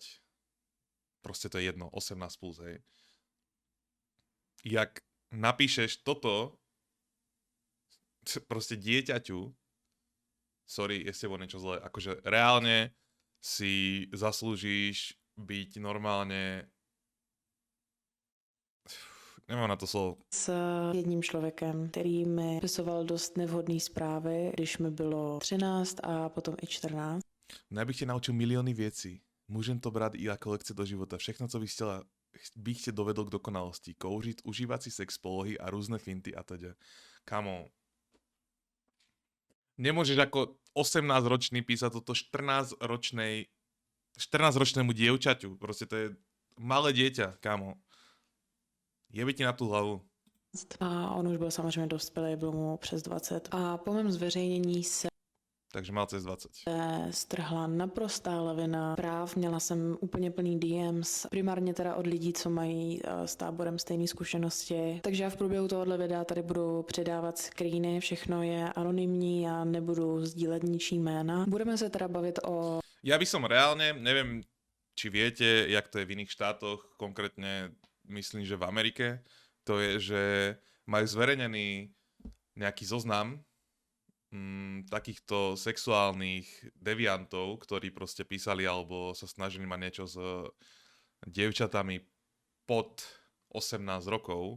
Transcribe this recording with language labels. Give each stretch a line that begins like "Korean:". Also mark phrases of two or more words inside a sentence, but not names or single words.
Slovak: Proste to je jedno, 18 plus, hej. Jak napíšeš toto proste dieťaťu, sorry, je s tebou niečo zlé, akože reálne si zaslúžiš byť normálne, nemám na to slovo.
Czech: S jedním člověkem, který mi pisoval dost nevhodné zprávy, když mi bylo 13 a potom i 14.
Slovak: No ja bych ťa naučil milióny vecí. Môžem to brať i ako lekcie do života. Všechno, co bych ste dovedol k dokonalosti. Kouřit, užívať si sex polohy a rôzne finty a teda. Kamo, nemôžeš ako 18-ročný písať toto 14-ročnému dievčaťu. Proste to je malé dieťa, kámo. Jebe ti na tú hlavu.
Czech: A on už byl samozřejmě dospělý, bylo mu přes 20. A po mém zveřejnění se
Slovak: Takže mal cez 20.
Czech: strhla naprostá lavina práv. Měla jsem úplně plný DMs, primárně teda od lidí, co mají s táborem stejné zkušenosti. Takže já v průběhu tohohle videa tady budu předávat screeny, všechno je anonymní, já nebudu sdílet ničí jména. Budeme se teda bavit o...
Slovak: Ja by som reálne, neviem, či viete, jak to je v iných štátoch, konkrétne myslím, že v Amerike, to je, že majú zverejnený nejaký zoznam takýchto sexuálnych deviantov, ktorí proste písali alebo sa snažili mať niečo s dievčatami pod 18 rokov.